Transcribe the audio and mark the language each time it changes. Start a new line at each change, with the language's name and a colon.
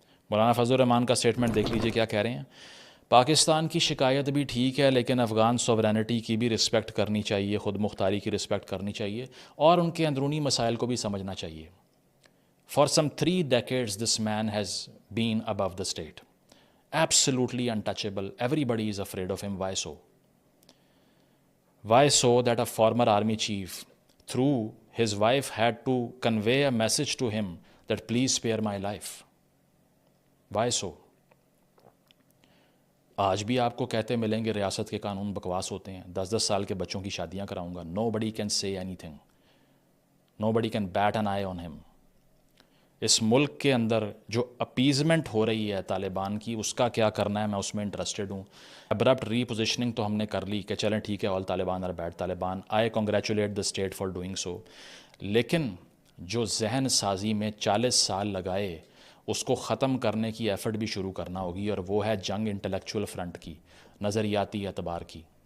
Urdu: مولانا فضل الرحمان کا سٹیٹمنٹ دیکھ لیجئے کیا کہہ رہے ہیں. پاکستان کی شکایت بھی ٹھیک ہے, لیکن افغان سوورینٹی کی بھی رسپیکٹ کرنی چاہیے, خود مختاری کی رسپیکٹ کرنی چاہیے, اور ان کے اندرونی مسائل کو بھی سمجھنا چاہیے.
English: For some 3 decades this man has been above the state, absolutely untouchable, everybody is afraid of him. Why so? Why so that a former army chief, through his wife, had to convey a message to him that please spare my life? Why so?
Urdu: آج بھی آپ کو کہتے ملیں گے ریاست کے قانون بکواس ہوتے ہیں, 10 سال کے بچوں کی شادیاں کراؤں گا.
English: Nobody can say anything. Nobody can bat an eye on him.
Urdu: اس ملک کے اندر جو اپیزمنٹ ہو رہی ہے طالبان کی, اس کا کیا کرنا ہے, میں اس میں انٹرسٹڈ ہوں. ابرپٹ ری پوزیشننگ تو ہم نے کر لی کہ چلیں ٹھیک ہے آل طالبان اور bed Taliban.
English: I congratulate the state for doing so.
Urdu: لیکن جو ذہن سازی میں 40 سال لگائے, اس کو ختم کرنے کی ایفرٹ بھی شروع کرنا ہوگی, اور وہ ہے جنگ انٹلیکچول فرنٹ کی, نظریاتی اعتبار کی.